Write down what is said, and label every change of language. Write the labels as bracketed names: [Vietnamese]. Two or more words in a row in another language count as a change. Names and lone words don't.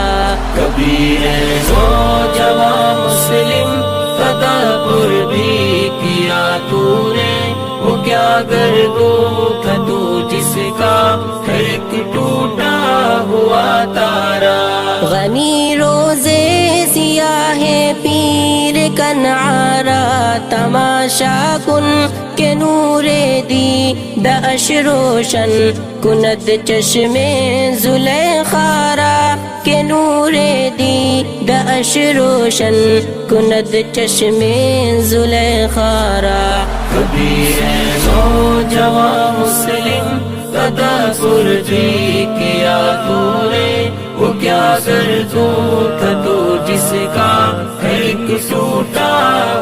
[Urdu] کبھی نوجوان مسلم تدبر بھی کیا تو نے، وہ کیا گردوں تھا تو جس کا ہے ایک ٹوٹا ہوا تارا۔ [Persian] غنی روزے سیاہ پیر کنعارا تماشا کن کے نور دی داش روشن کند چشم زلیخارا، کہ نور دیدش روشن کند چشم زلیخا را [Urdu] کبھی ہے نوجوان مسلم تدبر جی کیا تو نے وہ کیا گردوں تھا تو جس کا ایک ٹوٹا